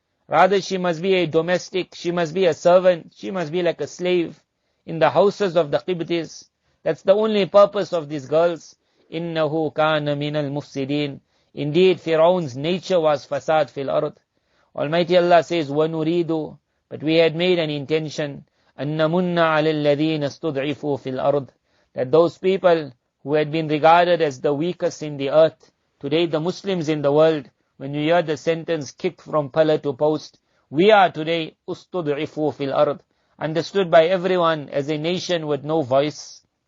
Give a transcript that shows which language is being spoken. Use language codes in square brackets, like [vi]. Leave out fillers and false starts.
[en] Rather she must be a domestic, she must be a servant, she must be like a slave in the houses of the Qibtis. That's the only purpose of these girls. [ar] إِنَّهُ كَانَ مِنَ الْمُفْسِدِينَ. [en] Indeed, Fir'aun's nature was fasad fil ard. Almighty Allah says, وَنُرِيدُ. But we had made an intention, [ar] أَن نَمُنَّ عَلَى الَّذِينَ اسْتُضْعِفُوا فِي الْأَرْضِ. [en] That those people who had been regarded as the weakest in the earth, today the Muslims in the world, when you hear the sentence kicked from pillar to post, we are today [ar] أُسْتُضْعِفُوا فِي الْأَرْضِ. [en] understood by everyone as a nation with no voice.